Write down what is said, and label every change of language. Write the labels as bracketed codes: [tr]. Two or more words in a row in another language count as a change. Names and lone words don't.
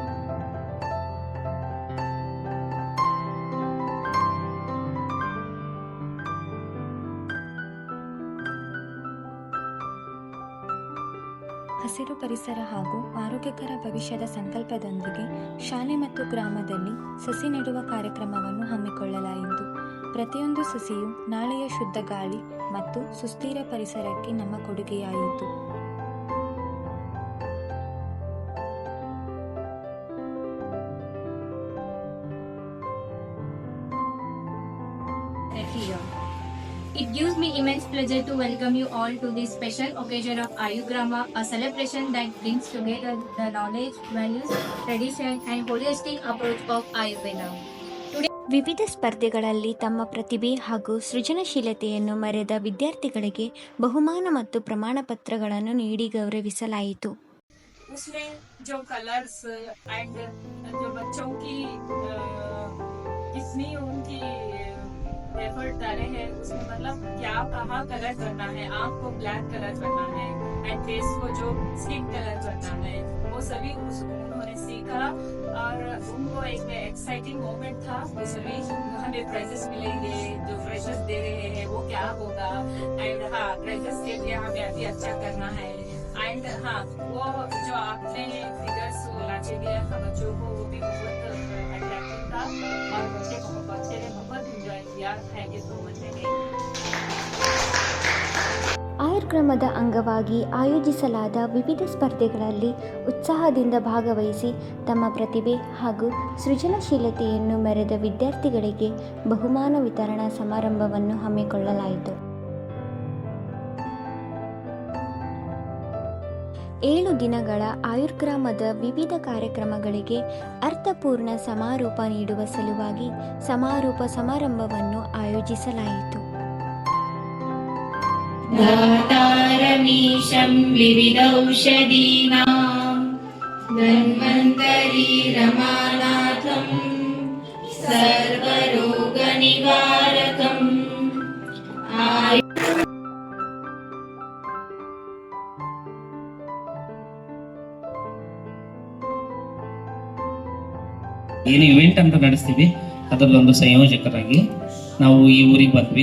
[kn] ಹಸಿರು ಪರಿಸರ ಹಾಗೂ ಆರೋಗ್ಯಕರ ಭವಿಷ್ಯದ ಸಂಕಲ್ಪದೊಂದಿಗೆ ಶಾಲೆ ಮತ್ತು ಗ್ರಾಮದಲ್ಲಿ ಸಸಿ ನೆಡುವ ಕಾರ್ಯಕ್ರಮವನ್ನು ಹಮ್ಮಿಕೊಳ್ಳಲಾಯಿತು. ಪ್ರತಿಯೊಂದು ಸಸಿಯು ನಾಳೆಯ ಶುದ್ಧ ಗಾಳಿ ಮತ್ತು ಸುಸ್ಥಿರ ಪರಿಸರಕ್ಕೆ ನಮ್ಮ ಕೊಡುಗೆಯಾಯಿತು. [en] It gives me immense pleasure to welcome you all to this special occasion of Ayurgrama, a celebration that brings together the knowledge, values, tradition and holistic approach of Ayurveda. [kn] ವಿವಿಧ ಸ್ಪರ್ಧೆಗಳಲ್ಲಿ ತಮ್ಮ ಪ್ರತಿಭೆ ಹಾಗೂ ಸೃಜನಶೀಲತೆಯನ್ನು ಮೆರೆದ ವಿದ್ಯಾರ್ಥಿಗಳಿಗೆ ಬಹುಮಾನ ಮತ್ತು ಪ್ರಮಾಣ ಪತ್ರಗಳನ್ನು ನೀಡಿ ಗೌರವಿಸಲಾಯಿತು. [hi] उसमें जो [en] colors and [hi] जो बच्चों की कितनी उनकी एफर्ट डाले हैं उसमें, मतलब क्या कहाँ कलर करना है, आँख को [en] black color [hi] करना है एंड फेस को जो [en] skin color [hi] करना है, वो सभी उन्होंने सीखा और उनको एक [en] exciting moment [hi] था, उसमें हमें प्राइजेस मिलेंगे, जो फ्रेशर्स दे रहे हैं वो क्या होगा, एंड हाँ फ्रेशर्स के लिए हमें अभी अच्छा करना है, एंड हाँ वो जो आपने फिगर्स लाचे दिया था बच्चों को वो भी बहुत अट्रैक्टिव था और बच्चे ने बहुत इंजॉय किया। [en] thank you so much. [kn] ಆಯುರ್ಕ್ರಮದ ಅಂಗವಾಗಿ ಆಯೋಜಿಸಲಾದ ವಿವಿಧ ಸ್ಪರ್ಧೆಗಳಲ್ಲಿ ಉತ್ಸಾಹದಿಂದ ಭಾಗವಹಿಸಿ ತಮ್ಮ ಪ್ರತಿಭೆ ಹಾಗೂ ಸೃಜನಶೀಲತೆಯನ್ನು ಮೆರೆದ ವಿದ್ಯಾರ್ಥಿಗಳಿಗೆ ಬಹುಮಾನ ವಿತರಣಾ ಸಮಾರಂಭವನ್ನು ಹಮ್ಮಿಕೊಳ್ಳಲಾಯಿತು. 7 ದಿನಗಳ ಆಯುರ್ಗ್ರಾಮದ ವಿವಿಧ ಕಾರ್ಯಕ್ರಮಗಳಿಗೆ ಅರ್ಥಪೂರ್ಣ ಸಮಾರೋಪ ನೀಡುವ ಸಲುವಾಗಿ ಸಮಾರೋಪ ಸಮಾರಂಭವನ್ನು ಆಯೋಜಿಸಲಾಯಿತು. [sa] दातारमीशं विविधौषधीनां धन्वन्तरी रमानाथं सर्वरोगनिवारकम् [kn] ಏನು ಇವೆಂಟ್ ಅಂತ ನಡೆಸ್ತೀವಿ ಅದರಲ್ಲೊಂದು ಸಂಯೋಜಕರಾಗಿ ನಾವು ಈ ಊರಿಗೆ ಬಂದ್ವಿ.